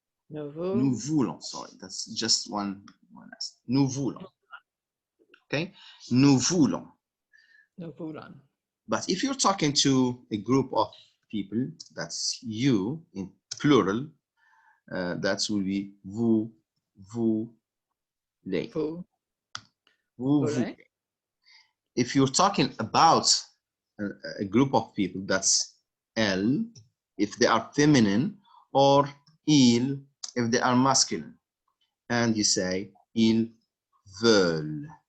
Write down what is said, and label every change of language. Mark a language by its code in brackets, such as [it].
[fr] Nous [en] voulons. Sorry, that's just one. [fr] Nous voulons. Okay, nous voulons. Nous voulons. [en] But if you're talking to a group of people, that's you in plural. That will be [fr] vous voulez. Vous voulez. [en] If you're talking about a group of people, that's elle, if they are feminine, or il, if they are masculine. And you say, [fr] ils veulent.